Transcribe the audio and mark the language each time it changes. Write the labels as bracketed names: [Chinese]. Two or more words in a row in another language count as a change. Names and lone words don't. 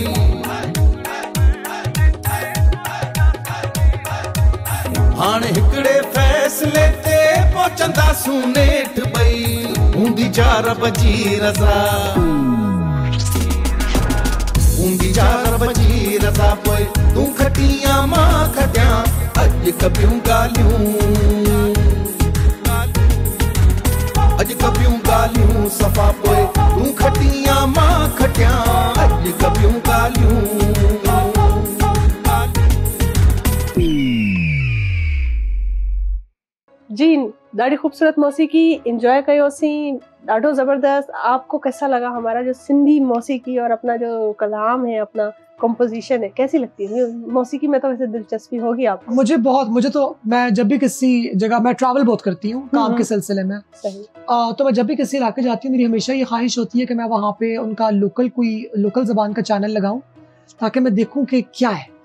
[Sindhi] हाणे हिकड़े फैसले ते पहुंचंदा सुनेठ बई हूंदी जा रब जी रज़ा पोए तूं खटिया मां खटिया अज कबियूं गालियूं सफ़ा पोए तू खटिया मां खटिया अज कबियूं गालियूं जी ॾाढी खूबसूरत मौसीकी इंजॉय कयोसीं ॾाढो ज़बरदस्त। [Hindi] आपको कैसा लगा हमारा जो सिंधी मौसीकी और अपना जो कलाम है अपना कंपोजिशन है कैसी लगती है मौसीकी में? तो वैसे दिलचस्पी होगी आपको? मुझे तो मैं जब भी किसी जगह मैं ट्रैवल बहुत करती हूँ काम के सिलसिले में सही। तो मैं जब भी किसी इलाके जाती हूँ मेरी हमेशा ये ख्वाहिश होती है कि मैं वहाँ पे उनका लोकल ज़बान का चैनल लगाऊं ताकि मैं देखूं कि क्या है